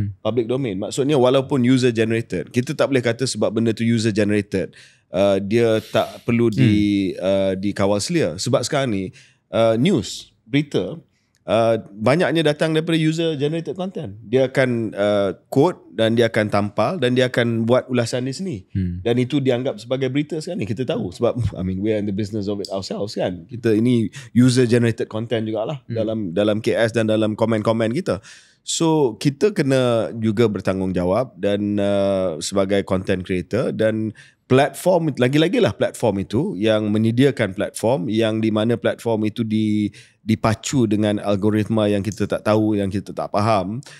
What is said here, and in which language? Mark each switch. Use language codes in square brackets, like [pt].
[ms] Public domain maksudnya walaupun user generated, kita tak boleh kata sebab benda tu user generated dia tak perlu dikawal selia. Sebab sekarang ni news, berita banyaknya datang daripada user generated content. Dia akan quote dan dia akan tampal dan dia akan buat ulasan di sini. Dan itu dianggap sebagai berita sekarang ni. Kita tahu sebab [en] we are in the business of it ourselves [ms] kan. Kita ini user generated content jugalah dalam KS dan dalam komen-komen kita. So kita kena juga bertanggungjawab dan sebagai content creator, dan platform, lagi-lagilah platform itu yang menyediakan platform yang di mana platform itu dipacu dengan algoritma yang kita tak tahu, yang kita tak faham.